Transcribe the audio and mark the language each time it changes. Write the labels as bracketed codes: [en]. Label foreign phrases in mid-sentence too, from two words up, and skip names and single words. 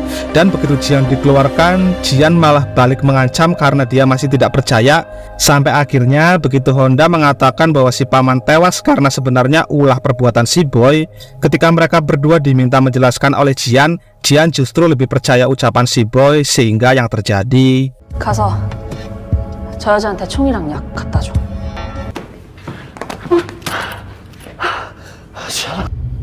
[id] Dan begitu Jian dikeluarkan, Jian malah balik mengancam karena dia masih tidak percaya. Sampai akhirnya begitu Honda mengatakan bahwa si paman tewas karena sebenarnya ulah perbuatan si Boy. Ketika mereka berdua diminta menjelaskan oleh Jian, Jian justru lebih percaya ucapan si Boy sehingga yang terjadi. [ko] 가서 저 여자한테 총이랑 약 갖다 줘. 지안아,